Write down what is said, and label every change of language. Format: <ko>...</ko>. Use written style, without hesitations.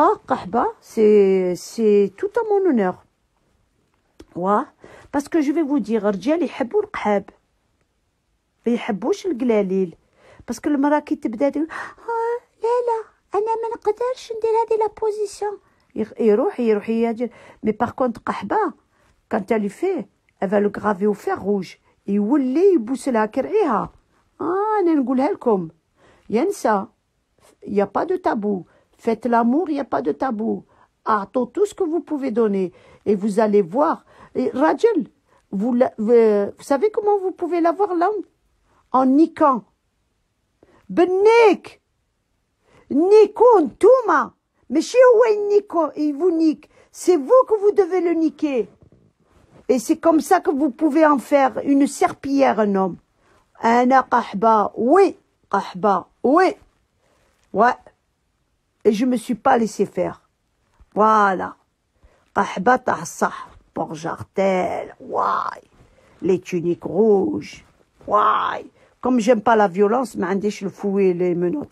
<fr>قحبة c'est tout à mon honneur. parce que je vais vous dire</fr> <ar>الرجال يحبوا القحاب ما يحبوش القلاليل.</ar> <fr>parce que</fr> <ar>المرأة كي تبدا تقول لا أنا ما نقدرش ندير هذه لا بوزيسيون يروح يجي.</ar> <fr>mais par contre قحبة quand elle lui fait elle va le graver au fer rouge</fr> <ar>يولي يبوس لها كرعيها. أنا نقولها لكم ينسى.</ar> <fr>il y a pas de tabou. faites l'amour, il y a pas de tabou.</fr> <ar>أعطوا</ar> <fr>tout ce que vous pouvez donner et vous allez voir.</fr> <ar>راجل</ar> <fr>vous savez comment vous pouvez l'avoir l'homme? en niquant.</fr> <ar>بالنيك نيكو نتوما ماشي هو ينيكو</ar> <fr>vous nique. c'est vous que vous devez le niquer. et c'est comme ça que vous pouvez en faire une serpillière un homme.</fr> <ar>أنا قحبة oui.</ar> <fr>ouais. et je me suis pas laissé faire.</fr> <ar>voilà. قحبة تاع الصح. Port-Jartel. واي.</ar> <fr>les tuniques rouges. واي. comme j'aime pas la violence</fr> <ar>ما عنديش</ar> <fr>le fouet les menottes.</fr>